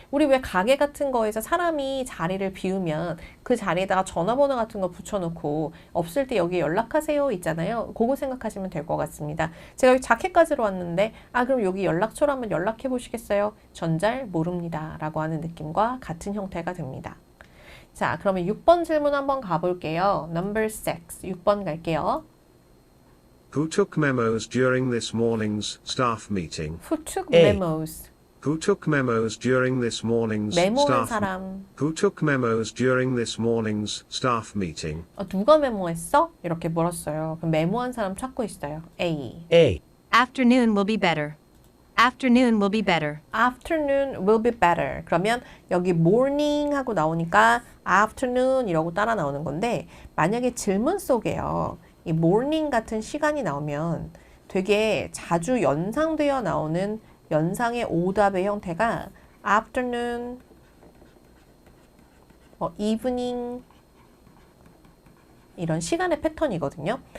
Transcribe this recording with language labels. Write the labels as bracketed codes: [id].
[ko] 우리 왜 가게 같은 거에서 사람이 자리를 비우면 그 자리에다가 전화번호 같은 거 붙여놓고 없을 때 여기 연락하세요 있잖아요. 그거 생각하시면 될 것 같습니다. 제가 여기 자켓 가지러 왔는데 아 그럼 여기 연락처로 한번 연락해 보시겠어요? 전 잘 모릅니다 라고 하는 느낌과 같은 형태가 됩니다. 자, 그러면 6번 질문 한번 가볼게요. [en] Number 6, [ko] 6번 갈게요. [en] Who took memos during this morning's staff meeting? Who took A. memos? Who took memos during this morning's [ko] 메모한 [en] staff [ko] 사람. [en] Who took memos during this morning's staff meeting? [ko] 누가 메모했어? 이렇게 물었어요. 그럼 메모한 사람 찾고 있어요. [en] A. A. Afternoon will be better. Afternoon will be better. Afternoon will be better. [ko] 그러면 여기 morning 하고 나오니까 afternoon 이라고 따라 나오는 건데 만약에 질문 속에요. 이 morning 같은 시간이 나오면 되게 자주 연상되어 나오는 연상의 오답의 형태가 afternoon, evening 이런 시간의 패턴이거든요.